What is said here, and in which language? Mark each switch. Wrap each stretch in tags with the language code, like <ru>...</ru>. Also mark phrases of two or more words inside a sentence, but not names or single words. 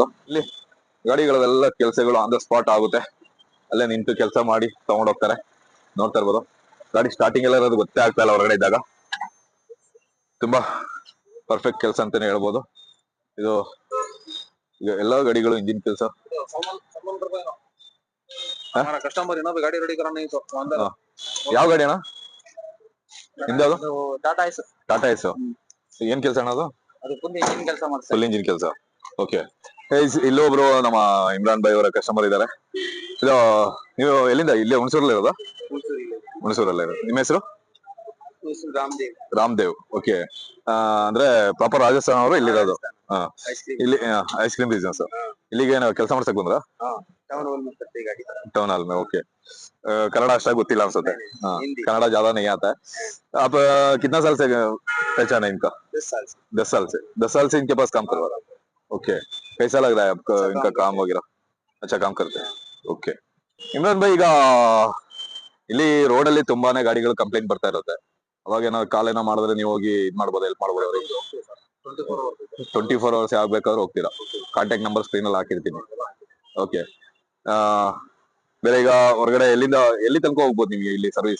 <kn>ಇಲ್ಲಿ ಗಾಡಿಗಳೆಲ್ಲ ಕೆಲಸಗಳು</kn> <en>on the spot</en> <kn>ಆಗುತ್ತೆ, ಅಲ್ಲೇ ನಿಂತು ಕೆಲಸ ಮಾಡಿ ತಗೊಂಡ್ ಹೋಗ್ತಾರೆ. ನೋಡ್ತಾ ಇರ್ಬೋದು ಗಾಡಿ ಸ್ಟಾರ್ಟಿಂಗ್ ಎಲ್ಲ ಇರೋದು ಗೊತ್ತೇ ಆಗ್ತಾ ಇಲ್ಲ ಹೊರಗಡೆ ಇದ್ದಾಗ. ತುಂಬಾ ಪರ್ಫೆಕ್ಟ್ ಕೆಲಸ ಅಂತಾನೆ ಹೇಳ್ಬೋದು ಇದು. ಈಗ ಎಲ್ಲಾ ಗಾಡಿಗಳು ಇಂಜಿನ್ ಕೆಲಸ.</kn> <hi>कस्टमर है ना, गाड़ी रेडी कराना नहीं तो अंदर</hi> <kn>ಯಾವ ಗಾಡಿ ಅಣ್ಣ ನಿಮ್ದು? ಟಾಟಾ ಐಸ್. ಟಾಟಾ ಎಸ್. ಏನ್ ಕೆಲಸ ಅಣ್ಣ ಅದು? ಅದು</kn> <en>full engine</en> <kn>ಕೆಲಸ ಮಾಡ್ತಾರೆ.</kn> <en>full engine ಕೆಲಸ.</en> <kn>ಓಕೆ, ಇಲ್ಲೊಬ್ರು ನಮ್ಮ ಇಮ್ರಾನ್ ಭಾಯ್ ಅವರ ಕಸ್ಟಮರ್ ಇದ್ದಾರೆ. ಇದು ನೀವು ಎಲ್ಲಿಂದ? ಇಲ್ಲೇ ಹುಣಸೂರಲ್ಲಿ ಇರೋದಾ? ಹುಣಸೂರಲ್ಲೇ ಇರೋದು. ನಿಮ್ಮ ಹೆಸರು? ರಾಮದೇವ್. ರಾಮದೇವ್. ಓಕೆ, ಅಂದ್ರೆ ಪ್ರಾಪರ್ ರಾಜಸ್ಥಾನ ಅವರು ಇಲ್ಲಿರೋದು. ಇಲ್ಲಿ</kn> <en>ice cream business.</en> <kn>ಇಲ್ಲಿಗೆ ನಾವು ಕೆಲಸ ಮಾಡ್ಸಕ್ ಬಂದ್ರ?</kn> <hi>ಟೌನ್ ಹಾಲ್ में. ओके, कन्नड़ा अच्छा</hi> <kn>ಗೊತ್ತಿಲ್ಲ ಅನ್ಸುತ್ತೆ.</kn> <hi>कन्नड़ा ज्यादा नहीं आता है. आप कितना साल से पहचान है इनका? 10 साल से. 10 साल से इनके पास काम करवा रहा. ओके, कैसा लग रहा है आपको इनका काम वगैरह? अच्छा काम करते हैं. ओके,</hi> <kn>ಇಮ್ರಾನ್ ಭಾಯ್, ಈಗ ಇಲ್ಲಿ ರೋಡ್ ಅಲ್ಲಿ ತುಂಬಾನೇ ಗಾಡಿಗಳು ಕಂಪ್ಲೇಂಟ್ ಬರ್ತಾ ಇರುತ್ತೆ. ಅವಾಗ ಏನಾದ್ರು ಕಾಲ್ ಏನೋ ಮಾಡಿದ್ರೆ ನೀವು ಹೋಗಿ ಇದ್ ಮಾಡ್ಬೋದು, ಹೆಲ್ಪ್ ಮಾಡ್ಬೋದು ಅವ್ರಿಗೆ? 24 ಅವರ್ಸ್ ಯಾವಾಗ ಬೇಕಾದ್ರೂ ಹೋಗ್ತೀರಾ?</kn> <en>contact number screen</en> <kn>ಅಲ್ಲಿ ಹಾಕಿರ್ತೀನಿ. ಓಕೆ, ಬೇರೆ ಈಗ ಹೊರಗಡೆ ಎಲ್ಲಿ ತನಕ ಹೋಗ್ಬೋದು ನಿಮ್ಗೆ ಇಲ್ಲಿ ಸರ್ವಿಸ್?</kn>